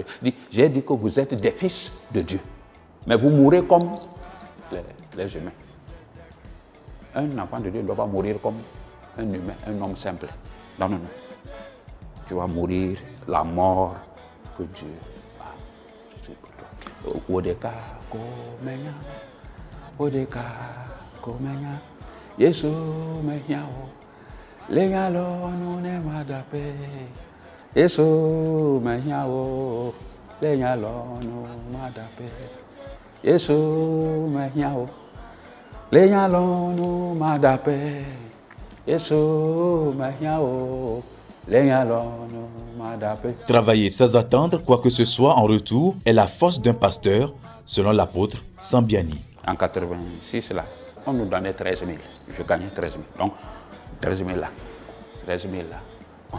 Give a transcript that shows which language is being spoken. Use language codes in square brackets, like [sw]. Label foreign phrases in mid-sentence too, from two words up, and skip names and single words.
[fr] Il dit, j'ai dit que vous êtes des fils de Dieu. Mais vous mourrez comme les humains. Un enfant de Dieu ne doit pas mourir comme un humain, un homme simple. Non, non, non. Tu vas mourir la mort que Dieu a. [ln] Odeka komenya, Odeka komenya, Yesu menyao, lengalo nune madape, Yesu menyao, lengalo nune madape, Yesu menyao, lengalo nune madape, Yesu menyao. [fr] Travailler sans attendre quoi que ce soit en retour est la force d'un pasteur, selon l'apôtre Sambiani. En 86, là, on nous donnait 13 000. Je gagnais 13 000. Donc, 13 000 là. 13 000 là.